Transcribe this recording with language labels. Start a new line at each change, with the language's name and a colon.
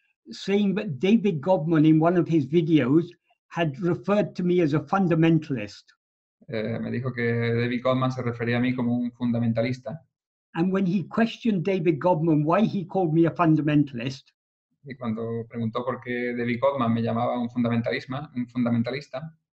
English: saying that David Godman in one of his videos had referred to me as a fundamentalist.
Spanish: Me dijo que David Godman se refería a mí como un fundamentalista.
English: And when he questioned David Godman why he called me a fundamentalist,
Spanish: y cuando preguntó por qué David Godman me llamaba un fundamentalista,